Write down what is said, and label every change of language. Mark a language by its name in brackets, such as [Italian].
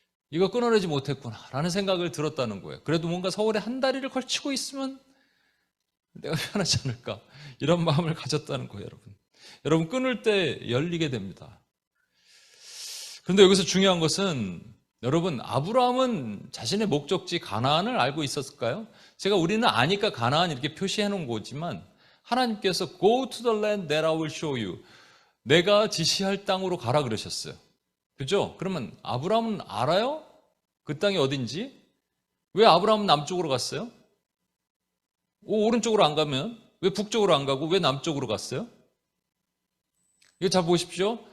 [Korean] 이거 끊어내지 못했구나 라는 생각을 들었다는 거예요. 그래도 뭔가 서울에 한 다리를 걸치고 있으면 내가 편하지 않을까 이런 마음을 가졌다는 거예요. 여러분 끊을 때 열리게 됩니다. 그런데 여기서 중요한 것은 여러분 아브라함은 자신의 목적지 가나안을 알고 있었을까요? 우리는 아니까 가나안 이렇게 표시해 놓은 거지만 하나님께서 [English] Go to the land that I will show you. [Korean] 내가 지시할 땅으로 가라 그러셨어요. 그죠? 그러면 아브라함은 알아요? 그 땅이 어딘지? 왜 아브라함은 남쪽으로 갔어요? 오른쪽으로 안 가면? 왜 북쪽으로 안 가고 왜 남쪽으로 갔어요? 이거 잘 보십시오.